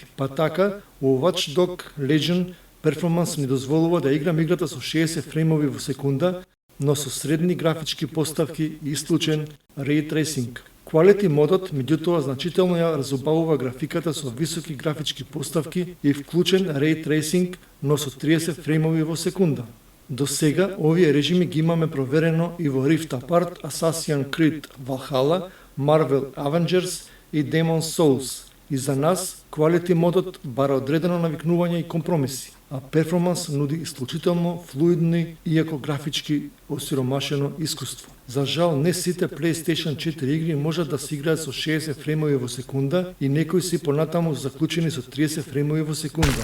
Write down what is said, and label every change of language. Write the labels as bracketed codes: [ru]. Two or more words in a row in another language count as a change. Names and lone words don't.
[mk] Па така, во Watch Dogs Legion Performance ми дозволува да играм играта со 60 фреймови во секунда, но со средни графички поставки и исклучен [en] Ray Tracing. [mk] Quality модот, меѓутоа, значително ја разубавува графиката со високи графички поставки и вклучен [en] Ray Tracing, [mk] но со 30 фреймови во секунда. До сега, овие режими ги имаме проверено и во Rift Apart, Assassin's Creed Valhalla, Marvel Avengers и Demon's Souls. И за нас, Quality модот бара одредено навикнување и компромиси, а Performance нуди исклучително флуидни, иако графички осиромашено искуство. За жал, не сите PlayStation 4 игри можат да се играат со 60 фреймови во секунда и некои си понатаму заклучени со 30 фреймови во секунда.